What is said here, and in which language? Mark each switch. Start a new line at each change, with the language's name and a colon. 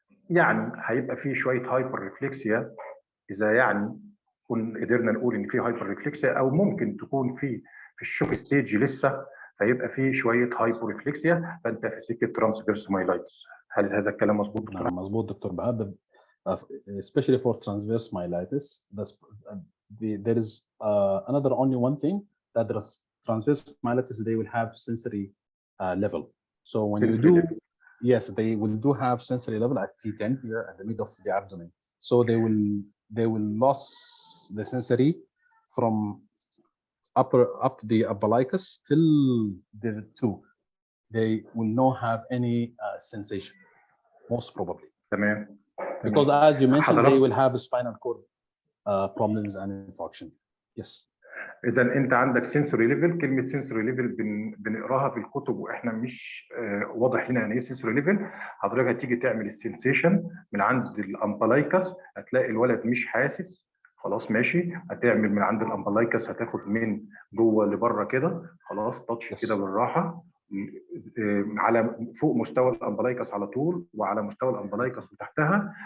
Arabic: يعني هيبقى في شويه هايبر ريفلكسيا، اذا يعني قدرنا نقول ان في هايبر ريفلكسيا، او ممكن تكون في الشوك ستيج لسه، فيبقى في شويه هايبر ريفلكسيا، فانت في سكه ترانسفيرس مايلايتس. هل هذا الكلام مظبوط دكتور؟ نعم مظبوط دكتور بهاء.
English: Especially for transverse myelitis, there is another only one thing, that the transverse myelitis they will have sensory level. So when you do, yes, they will have sensory level at T10 here at the mid of the abdomen. So they will lose the sensory from up the umbilicus till the 2. They will not have any sensation, most probably.
Arabic: تمام.
English: Because as you mentioned, they will have spinal cord problems and infarction. Yes.
Arabic: إذا أنت عندك سنسوري ليفل، كلمة سنسوري ليفل بنقراها في الكتب وإحنا مش واضح لنا يعني إيه سنسوري ليفل. حضرتك هتيجي تعمل السنسيشن من عند الأمبلايكس، هتلاقي الولد مش حاسس، خلاص ماشي. هتعمل من عند الأمبلايكس، هتاخد من جوه لبره كده، خلاص تاتش كده بالراحة على فوق مستوى الامبلايكس على طول، وعلى مستوى الامبلايكس وتحتها.